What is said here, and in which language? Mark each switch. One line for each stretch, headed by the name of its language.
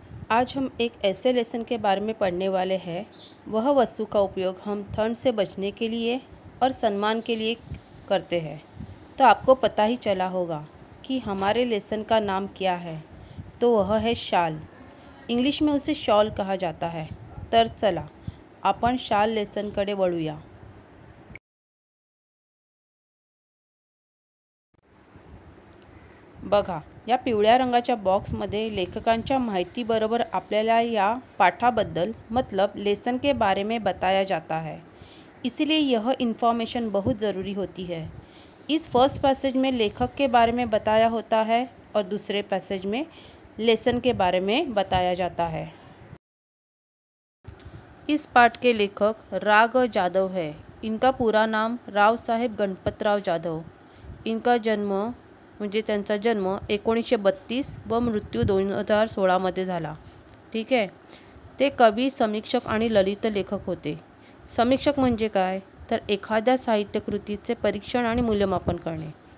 Hindi: आज हम एक ऐसे लेसन के बारे में पढ़ने वाले हैं। वह वस्तु का उपयोग हम ठंड से बचने के लिए और सम्मान के लिए करते हैं। तो आपको पता ही चला होगा कि हमारे लेसन का नाम क्या है। तो वह है शाल। इंग्लिश में उसे शॉल कहा जाता है।
Marathi: तर चला आपण शाल लेसनकडे वळूया। बघा, या पिवळ्या रंगाच्या बॉक्समध्ये लेखकांच्या माहितीबरोबर आपल्याला या पाठाबद्दल
Hindi: मतलब लेसन के बारे में बताया जाता है। इसीलिए यह इन्फॉर्मेशन बहुत ज़रूरी होती है। इस फर्स्ट पैसेज में लेखक के बारे में बताया होता है और दूसरे पैसेज में लेसन के बारे में बताया जाता है। इस पाठ के लेखक राघव जाधव है। इनका पूरा नाम राव साहेब गणपतराव जाधव। इनका जन्म
Marathi: म्हणजे त्यांचा जन्म 1932 व मृत्यू 2016 मध्ये झाला। ठीक आहे। ते कवी, समीक्षक आणि ललित लेखक होते। समीक्षक म्हणजे काय, तर एखाद्या साहित्यकृतीचे परीक्षण आणि मूल्यमापन करणे।